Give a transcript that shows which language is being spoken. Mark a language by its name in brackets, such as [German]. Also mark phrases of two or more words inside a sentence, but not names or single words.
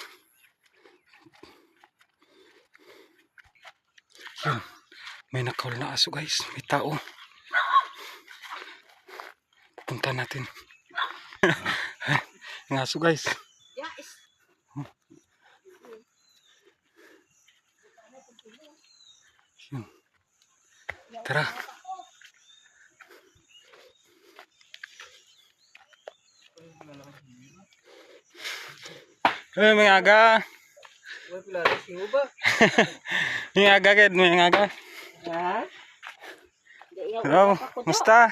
[Filipino] Yun, may nakawal na aso guys. May tao. Punta natin. Ang aso guys. Yun. Tara. Eh, may aga. May aga kid, may aga. Hello, musta?